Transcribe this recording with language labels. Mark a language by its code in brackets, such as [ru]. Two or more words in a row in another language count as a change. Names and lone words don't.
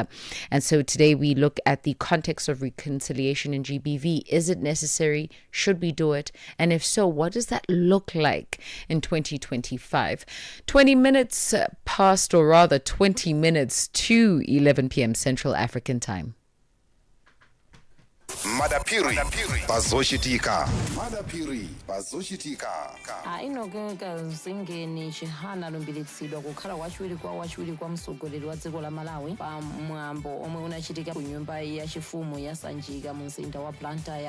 [en] And so today we look at the context of reconciliation in GBV. Is it necessary? Should we do it? And if so, what does that look like in 2025? 20 minutes past, or rather 20 minutes to 11 p.m. Central African Time. Madapiri bazoshitika. Madapiri bazoshitika. [ny] Inogeka zingeni chihana lumbiritsidwa kukhala wachiwiri kwa mtsogoleri wa dziko la Malawi pa mwambo omwe unachitika ku nyumba ya chifumu ya Sanjika mu mzinda wa Blantyre.